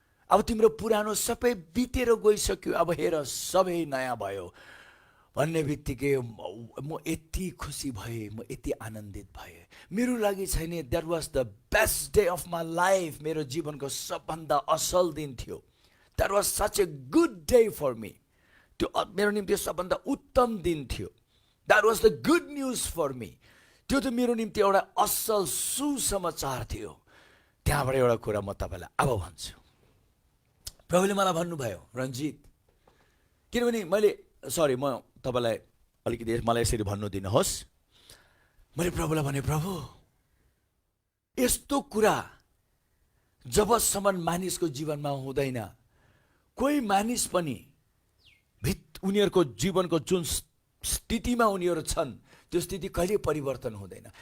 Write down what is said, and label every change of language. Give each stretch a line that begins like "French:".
Nepali: अब तिम्रो पुरानो सबै बितेर गइसक्यो, अब हेर सबै नयाँ भयो भन्ने बित्तिकै म यति खुसी भएँ, म यति आनन्दित भएँ। मेरो लागि छैन,
English: That was the best day of my life.
Nepali: मेरो जीवनको सबभन्दा असल दिन थियो।
English: That was such a good day for me.
Nepali: त्यो मेरो निम्ति सबभन्दा उत्तम दिन थियो।
English: That was the good news for me.
Nepali: त्यो त मेरो निम्ति एउटा असल सुसमाचार थियो। त्यहाँबाट एउटा कुरा म तपाईँलाई अब भन्छु। प्रभुले मलाई भन्नुभयो, रन्जित, किनभने म तपाईँलाई अलिकति मलाई यसरी भन्नु दिनुहोस्। मैले प्रभुलाई भने, प्रभु यस्तो कुरा जबसम्म मानिसको जीवनमा हुँदैन, कोही मानिस पनि उनीहरूको जीवनको जुन स्थितिमा उनीहरू छन् त्यो स्थिति कहिले परिवर्तन हुँदैन।